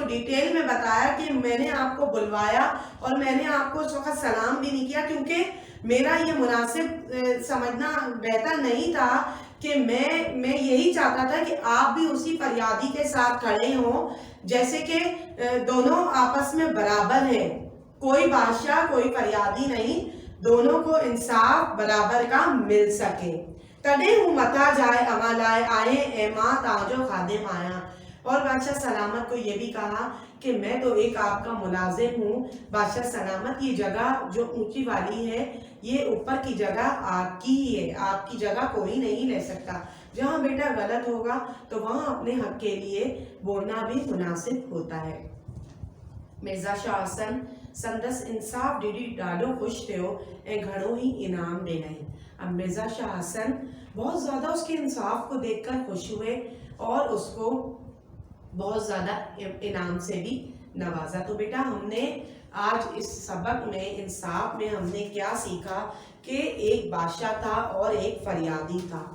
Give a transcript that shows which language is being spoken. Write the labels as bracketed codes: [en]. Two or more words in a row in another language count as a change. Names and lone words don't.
[ur] ڈیٹیل میں بتایا کہ میں نے آپ کو بلوایا اور میں نے آپ کو اس وقت سلام بھی نہیں کیا کیونکہ میرا یہ مناسب سمجھنا بہتر نہیں تھا کہ میں یہی چاہتا تھا کہ آپ بھی اسی فریادی کے ساتھ کھڑے ہوں، جیسے کہ دونوں آپس میں برابر ہیں، کوئی بادشاہ کوئی فریادی نہیں، دونوں کو انصاف برابر کا مل سکے. [sd] तॾहिं हू मथा जाए अवां लाइ आए ऐं मां तव्हांजो खादिम आहियां। [ur] اور بادشاہ سلامت کو یہ بھی کہا کہ میں تو ایک آپ کا ملازم ہوں. بادشاہ سلامت، یہ جگہ جو اونچی والی ہے، یہ اوپر کی جگہ آپ کی ہی ہے، آپ کی جگہ کوئی نہیں لے سکتا. جہاں بیٹا غلط ہوگا تو وہاں اپنے حق کے لیے بولنا بھی مناسب ہوتا ہے. [sd] मिर्ज़ा शाह हसन संदस इंसाफ ॾिठी ॾाढो ख़ुशि थियो ऐं घणो ही इनाम ॾिनई। [ur] اب مرزا شاہ حسن بہت زیادہ اس کے انصاف کو دیکھ کر خوش ہوئے اور اس کو بہت زیادہ انعام سے بھی نوازا. تو بیٹا ہم نے آج اس سبق میں انصاف میں ہم نے کیا سیکھا کہ ایک بادشاہ تھا اور ایک فریادی تھا.